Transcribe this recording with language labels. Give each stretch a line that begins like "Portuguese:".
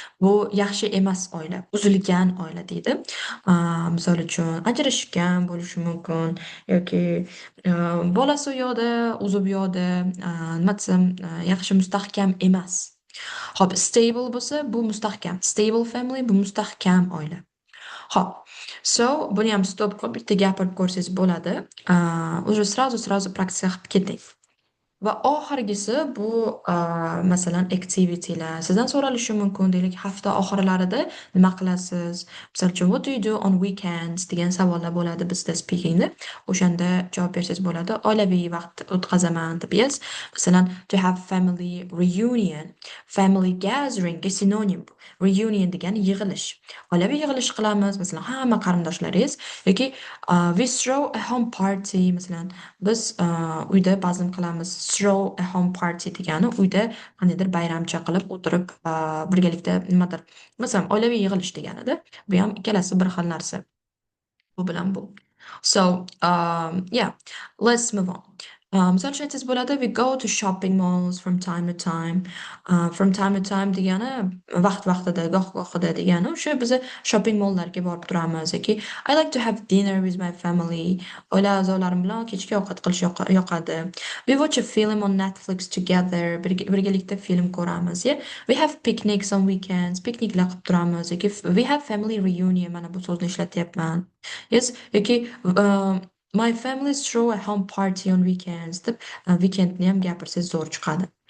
Uzbek: Bu yaxshi emas oila, buzilgan oila deydi. Misol uchun, ajrashgan bo'lishi mumkin yoki bolasi u yoqda, o'zi bu yoqda, nima desam, yaxshi mustahkam emas. Hop, stable bo'lsa, bu mustahkam. Stable family bu mustahkam oila. Hop. So, buni ham stop qilib bitta gapirib ko'rsangiz bo'ladi.
Russian: Уже сразу
Uzbek: praktика qilib keting. Va oxirgisi bu masalan activitylar. Sizdan so'ralishi mumkin, deylik, hafta oxirlarida nima qilasiz? Misol uchun,
English: what do you do on weekends
Uzbek: degan savollar bo'ladi bizda speakingda. O'shanda javob bersangiz bo'ladi. Oilaviy vaqt o'tkazaman deb yes. Masalan,
English: to have family reunion, family gathering
Uzbek: ga sinonim. Reunion degani yig'ilish. Oilaviy yig'ilish qilamiz, masalan, hamma qarindoshlaringiz yoki
English: we throw a home party,
Uzbek: masalan, biz uyda bazm qilamiz.
English: Throw a home party
Uzbek: degani uyda qandaydir bayramcha qilib o'tirib birgalikda nimadir, masalan, oilaviy yig'ilish deganida. Bu ham ikkalasi bir xil narsa. Bu bilan bu.
English: So, yeah, let's move on.
Uzbek: Misol uchun aytsangiz bo'ladi,
English: we go to shopping malls from time to time. From time to time
Uzbek: degani vaqt-vaqtida, goh-gohida degani o'sha biz shopping malllarga borib turamiz yoki
English: I like to have dinner with my family.
Uzbek: Oila a'zolarim bilan kechki ovqat qilish yoqadi.
English: We watch a film on Netflix together.
Uzbek: Birgalikda film ko'ramiz.
English: Yeah? We have picnics on weekends.
Uzbek: Pikniklar qilib turamiz yoki
English: we have family reunion.
Uzbek: Mana bu so'zni ishlatyapman.
English: Yes, yoki my family throw a home party on weekends
Uzbek: deb weekendni ham gapirsangiz zo'r chiqadi.